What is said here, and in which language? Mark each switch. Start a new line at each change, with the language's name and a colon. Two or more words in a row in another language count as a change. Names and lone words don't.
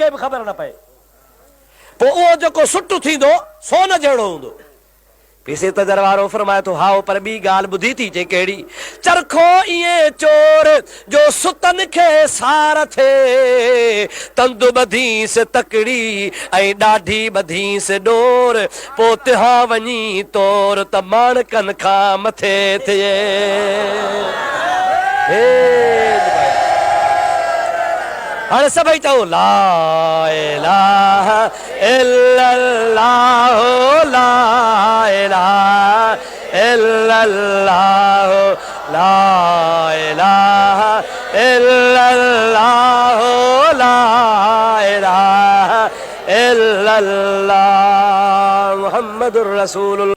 Sindhi: बि ख़बर न पए पोइ उहो जेको सुट थींदो सोन जहिड़ो हूंदो पीसे तजर वारो फरमाए थो हाओ पर ॿी ॻाल्हि ॿुधी थी चे कहिड़ी चरखो ईअं चोर जो सुतन खे सार थिए तंद ॿधीस तकड़ी ऐं ॾाढी ॿधीस डोर पोइ तिहां वञी तोर त माणकनि खां मथे थिए हाणे सभई चओ
Arabic: لا إله إلا الله لا إله إلا الله لا إله إلا الله لا إله إلا الله محمد رسول الله